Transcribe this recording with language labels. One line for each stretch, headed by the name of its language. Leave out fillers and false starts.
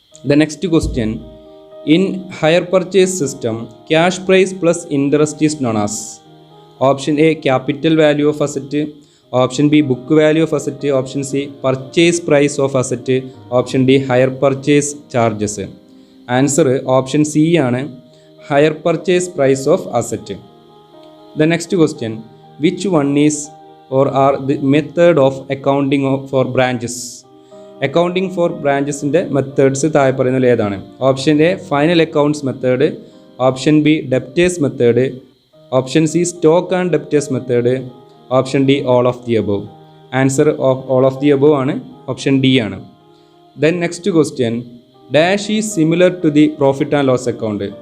English: The next question, in hire purchase system cash price plus interest is known as. Option A capital value of asset, option B book value of asset, option C purchase price of asset, option D hire purchase charges. Answer option C ആണ്, hire purchase price of asset. The next question, which one is or are the method of accounting for branches.
Malayalam: Accounting for ബ്രാഞ്ചസിൻ്റെ methods താഴെ പറയുന്നതിൽ ഏതാണ്?
English: Option A final accounts method, option B debtors method, option C stock and debtors method, option D all of the above. Answer of all of the above ആണ്, option D ആണ്. Then next question, dash is similar to the profit and loss account.